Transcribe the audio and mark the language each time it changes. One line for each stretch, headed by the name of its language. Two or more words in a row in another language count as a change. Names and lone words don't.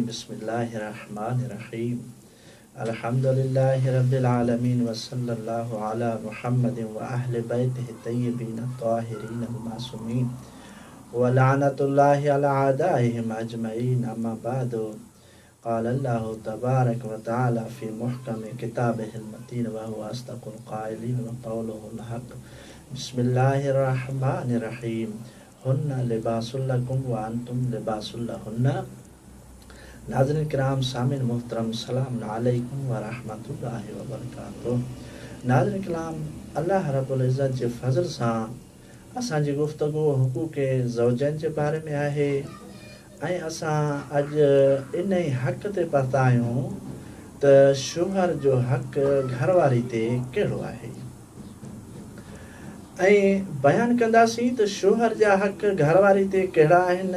Arabic: بسم الله الرحمن الرحيم. الحمد لله رب العالمين وصلى الله على محمد وأهل بيته الطيبين الطاهرين المعصومين ولعنة الله على أعدائهم أجمعين. أما بعد قال الله تبارك وتعالى في محكم كتابه المتين وهو أصدق القائلين وقوله الحق. بسم الله الرحمن الرحيم. هن لباس لكم وأنتم لباس لهن.
Sindhi: नाज़रीन किराम सामिन मोहतरम
Arabic: سلام عليكم ورحمة الله وبركاته.
Sindhi: नाज़रीन किराम अल्लाह रब्बुल इज़्ज़त जे फज़ल सां असांजी गुफ़्तगू हुकूक ज़ौजैन जे बारे में आहे ऐं असां अॼु इन ई हक़ ते पहुता आहियूं त शोहर जो हक़ घरवारी ते कहिड़ो आहे ऐं बयानु कंदासीं त शोहर जा हक़ घरवारी ते कहिड़ा आहिनि।